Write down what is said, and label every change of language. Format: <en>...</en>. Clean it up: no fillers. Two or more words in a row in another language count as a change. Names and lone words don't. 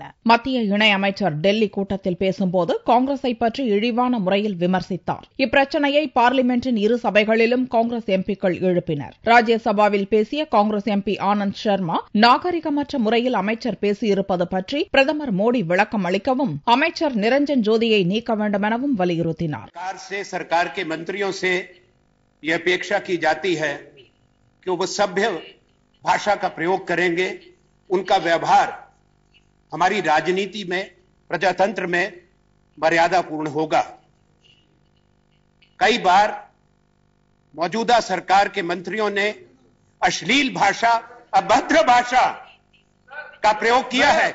<ta>மத்திய இணையமைச்சர் டெல்லி கூட்டத்தில் பேசும்போது காங்கிரஸை பற்றி இழிவான முறையில் விமர்சித்தார். இப்பிரச்சனையை பார்லிமென்டின் இரு சபைகளிலும் காங்கிரஸ் எம்பிக்கள் எழுப்பினர். ராஜ்யசபாவில் பேசிய காங்கிரஸ் MP ஆனந்த் சர்மா நாகரிகமற்ற முறையில் அமைச்சர் பேசியிருப்பது பற்றி பிரதமர் மோடி விளக்கம் அளிக்கவும் அமைச்சர் நிரஞ்சன் ஜோதியை நீக்க வேண்டும் எனவும் வலியுறுத்தினார்.</ta> <hi>से सरकार के मंत्रियों से यह अपेक्षा की जाती है कि वो सभ्य भाषा का प्रयोग करेंगे, उनका व्यवहार हमारी राजनीति में, प्रजातंत्र में मर्यादापूर्ण होगा. कई बार मौजूदा सरकार के मंत्रियों ने अश्लील भाषा, अभद्र भाषा का प्रयोग किया है.</hi>